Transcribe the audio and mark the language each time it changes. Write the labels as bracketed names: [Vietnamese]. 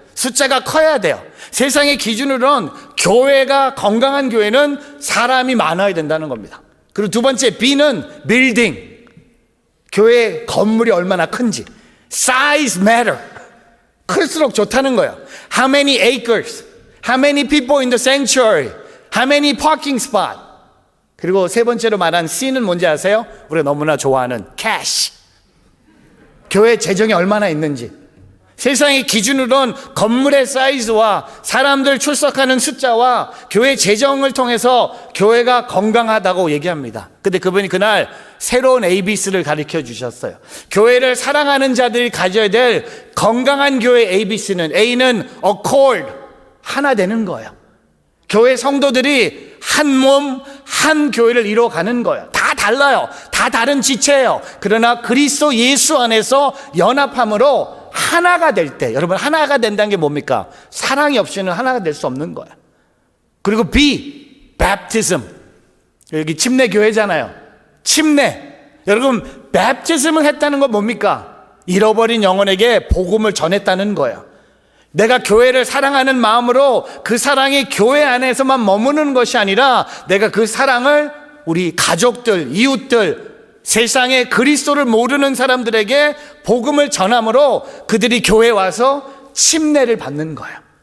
[Korean] 숫자가 커야 돼요. 세상의 기준으로는 교회가, 건강한 교회는 사람이 많아야 된다는 겁니다. 그리고 두 번째 B는 빌딩, 교회 건물이 얼마나 큰지. [English] Size matter, [Korean] 클수록 좋다는 거예요. [English] How many acres, how many people in the sanctuary, how many parking spot. [Korean] 그리고 세 번째로 말한 C는 뭔지 아세요? 우리가 너무나 좋아하는 cash, 교회 재정이 얼마나 있는지. 세상의 기준으로는 건물의 사이즈와 사람들 출석하는 숫자와 교회 재정을 통해서 교회가 건강하다고 얘기합니다. 근데 그분이 그날 새로운 ABC를 가르쳐 주셨어요. 교회를 사랑하는 자들이 가져야 될 건강한 교회 ABC는, A는 accord, 하나 되는 거예요. 교회 성도들이 한 몸, 한 교회를 이뤄가는 거예요. 다 달라요. 다 다른 지체예요. 그러나 그리스도 예수 안에서 연합함으로 하나가 될 때, 여러분 하나가 된다는 게 뭡니까? 사랑이 없이는 하나가 될 수 없는 거야. 그리고 B, baptism. 여기 침례 교회잖아요. 침례. 여러분 baptism을 했다는 건 뭡니까? 잃어버린 영혼에게 복음을 전했다는 거예요. 내가 교회를 사랑하는 마음으로 그 사랑이 교회 안에서만 머무는 것이 아니라 내가 그 사랑을 우리 가족들, 이웃들, 세상에 그리스도를 모르는 사람들에게 복음을 전함으로 그들이 교회에 와서 침례를 받는 거예요.